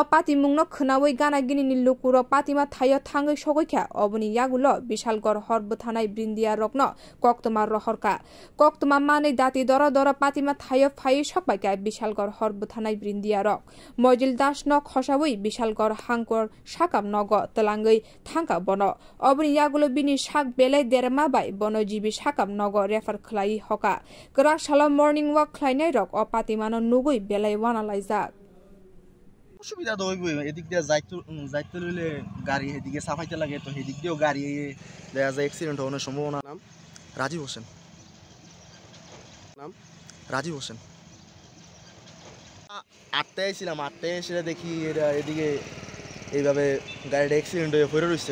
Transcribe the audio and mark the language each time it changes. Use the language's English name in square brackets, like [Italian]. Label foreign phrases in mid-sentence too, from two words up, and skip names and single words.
[Kok Borok] पातिमुंनो खोनावै गानागिनिनि लुकुर पातिमा थायो थांगै सगैखा अबनि यागुलो विशालगढ़ हरबो थानाय ब्रिन्दिया रकनो कक्तमा रहरका कक्तमा मानै दाति दर दर पातिमा थायो फायै सकबायका विशालगढ़ हरबो थानाय ब्रिन्दिया रक मजिल दास न खसावै विशालगढ़ हांकर साकाम नग तलांगै थांका बन अबनि यागुलो बिनि साग बेलाय देरमा बनजीबी साकाम नगर रेफार खलाई हका गरासाला [English] morning walk [Kok Borok] खलाइनाय रक अपातिमानो नुगै बेलाय वानालायजाक [Bangla] অসুবিধা তো হইবই এদিক দিয়ে যাইতে লইলে গাড়ি এদিকে সাফাইতে লাগে তো এদিক দিয়েও গাড়ি দেখা যায় অ্যাক্সিডেন্ট হওয়ার সম্ভাবনা। নাম রাজীব হোসেন। নাম রাজীব হোসেন। আটটায় ছিলাম, আটটায় এসে দেখি এটা এদিকে এইভাবে গাড়িটা অ্যাক্সিডেন্ট হয়ে পড়ে রয়েছে।